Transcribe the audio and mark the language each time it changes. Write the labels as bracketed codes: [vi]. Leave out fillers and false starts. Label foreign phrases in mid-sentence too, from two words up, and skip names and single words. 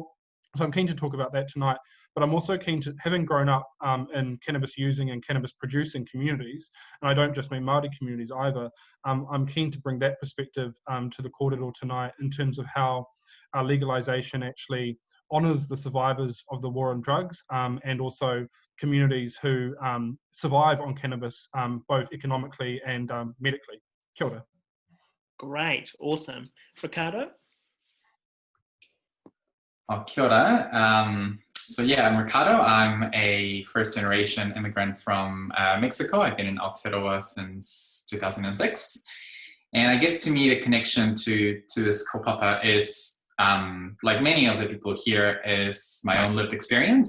[en] So I'm keen to talk about that tonight, but I'm also keen to, having grown up in cannabis using and cannabis producing communities, and I don't just mean Māori communities either, I'm keen to bring that perspective to the kōrero tonight in terms of how legalisation actually honours the survivors of the war on drugs and also communities who survive on cannabis, both economically and medically. [mi] Kia ora. [en] Great, awesome. Ricardo? [mi] Oh, kia ora. [en] So yeah, I'm Ricardo. I'm a first-generation immigrant from Mexico. I've been in Aotearoa since 2006. And I guess to me, the connection to this kaupapa is, like many of the people here, is my own lived experience.